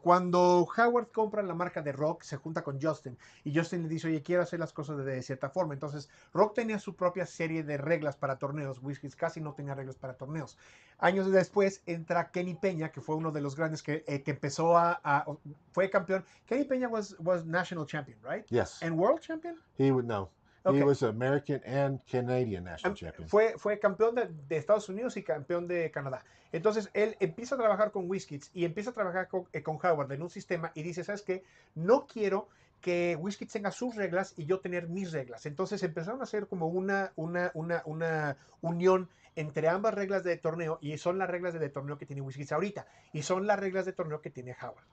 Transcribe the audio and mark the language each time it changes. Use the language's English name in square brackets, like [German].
[Spanish] Cuando Howard compra la marca de Rock, se junta con Justin y Justin le dice, oye, quiero hacer las cosas de cierta forma. Entonces, Rock tenía su propia serie de reglas para torneos. WizKids casi no tenía reglas para torneos. Años después entra Kenny Peña, que fue uno de los grandes que empezó fue campeón. [English] Kenny Peña was national champion, right? Yes. And world champion? He would know. Okay. He was American and Canadian national champion. [Spanish] Fue campeón de Estados Unidos y campeón de Canadá. Entonces, él empieza a trabajar con WizKids y empieza a trabajar con Howard en un sistema y dice, ¿sabes qué? No quiero que WizKids tenga sus reglas y yo tener mis reglas. Entonces, empezaron a hacer como una unión entre ambas reglas de torneo, y son las reglas de torneo que tiene WizKids ahorita, y son las reglas de torneo que tiene Howard.